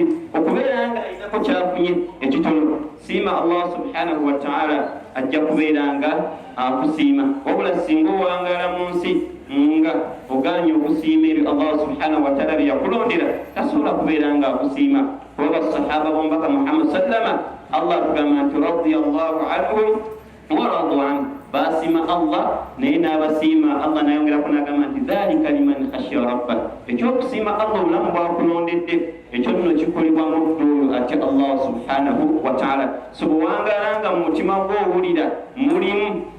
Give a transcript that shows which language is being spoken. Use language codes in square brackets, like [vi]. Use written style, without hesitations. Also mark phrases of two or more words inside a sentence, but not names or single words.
[lg] okubeera nga ayinako kyafunye ekitono siima [ar] الله سبحانه وتعالى [lg] ajja kubeera nga akusiima wabula singa owangaala mu nsi nga ogaanye okusiima ebyo [ar] الله سبحانه وتعالى [lg] byeyakulondera tasobola kubeera nga akusiima kuba basahaba b'omubaka Muhammad sallama Allah tugamba nti [ar] رضي الله عنهم ورضوا عنه [lg] basima Allah naye n'abasiima Allah nayongerako n'agamba nti [ar] ذلك لمن خشي ربه [lg] ekyokusiima Allah obulamu bwakulondedde ekyo nno kikolebwa muddu oyo ate [ar] الله سبحانه وتعالى [lg] sobwangaala nga mu mutima gw'owulira mulimu